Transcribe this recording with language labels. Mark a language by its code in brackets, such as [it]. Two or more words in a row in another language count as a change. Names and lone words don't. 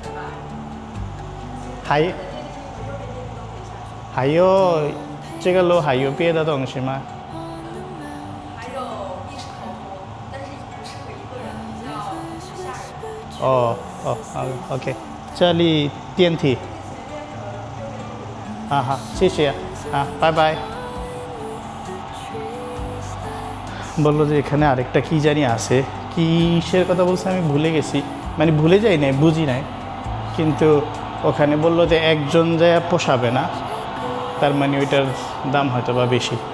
[zh] 还有这个楼还有别的东西吗？还有一支口红，但是不适合一个人，比较吓人。哦哦好 OK， 这里电梯。 [bn] হ্যাঁ হ্যাঁ শেষ, হ্যাঁ বাই বাই। বললো যে এখানে আরেকটা কি জানি আছে, কিসের কথা বলছে আমি ভুলে গেছি, মানে ভুলে যাই নাই, বুঝি নাই, কিন্তু ওখানে বললো যে একজন যায় পোষাবে না, তার মানে ওইটার দাম হয়তো বা বেশি।